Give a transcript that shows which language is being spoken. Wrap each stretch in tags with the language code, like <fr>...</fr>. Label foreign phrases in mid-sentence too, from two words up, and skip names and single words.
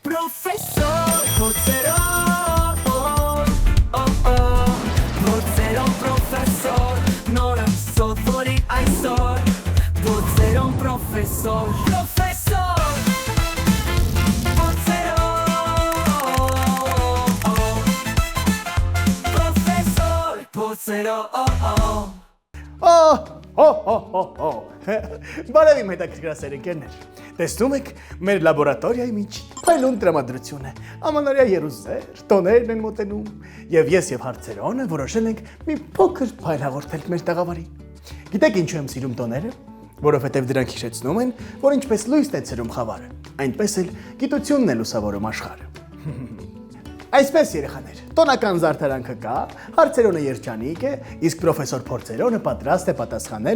<hy>Professor Porcero, Porcero professor, Nora sottori այսօր, Porcero professor, Professor Porcero, Professor Porcero. Բարև իմ հետաքրքրասեր ընկերներ։ Տեսնում եք, մեր լաբորատորիայի մեջ փայլուն տրամադրություն է։ Ամանորյա երուսեր, տոներն են մոտենում, եւ ես եւ Հարցերոնը որոշել ենք մի փոքր փայլ հաղորդել մեր տաղավարին։ Գիտեք ինչու եմ սիրում տոները, որովհետեւ դրանք հիշեցնում են, որ ինչպես լույսն է ցրում խավարը, այնպես էլ գիտությունն է լուսավորում աշխարհը։ Այսպես երեխաներ, տոնական զարդարանքը կա, Հարցերոնը երջանիկ է, իսկ պրոֆեսոր Փորձերոնը պատրաստ է պատասխանել</hy>